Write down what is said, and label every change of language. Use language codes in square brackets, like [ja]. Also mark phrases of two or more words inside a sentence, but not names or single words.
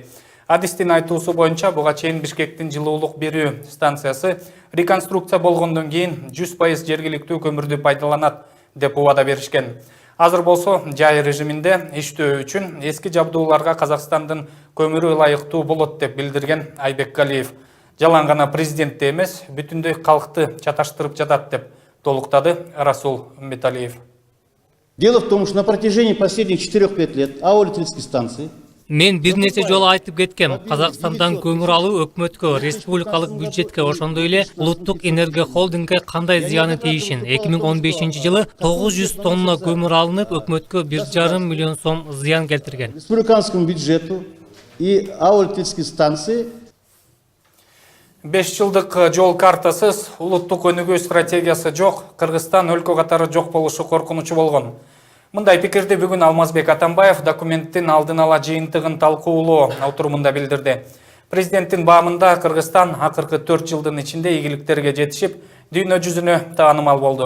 [ky] Адистин айтуусу боюнча буга чейин Бишкектин жылуулук берүү станциясы реконструкция болгондон кийин 100% жергиликтүү көмүрдү пайдаланат деп убада беришкен. Азыр болсо жай режиминде иштөө үчүн эски жабдууларга Казакстандын көмүрү ылайыктуу болот деп билдирген Айбек Калиев. Жалаң гана президентти эмес, бүтүндөй калкты чаташтырып жатат деп толуктады Расул Металиев. [ru] Дело в том, что на протяжении последних 4-5 лет АО электрической станции [ky] Мен бир нече жолу айтып кеткем. Казакстандан көмүр алуу өкмөткө, республикалык бюджетке ошондой эле улуттук энергия холдингге кандай зыяны тийишин. 2015-жылы 900 тонна көмүр алынып, өкмөткө 1,5 миллион сом зыян келтирген. [ru] республиканскому бюджету и АО электрической станции [ky] 5 жылдык жол картасыз, улуттук өнүгүү стратегиясы жок, Кыргызстан өлкө катары жок болушу коркунучу болгон. Мындай пикирди бүгүн Алмазбек Атамбаев документтин алдын ала жыйынтыгын талкуулоо отурумунда билдирди. Президенттин баамында Кыргызстан акыркы 4 жылдын ичинде ийгиликтерге жетишип, дүйнө жүзүнө таанымал болду.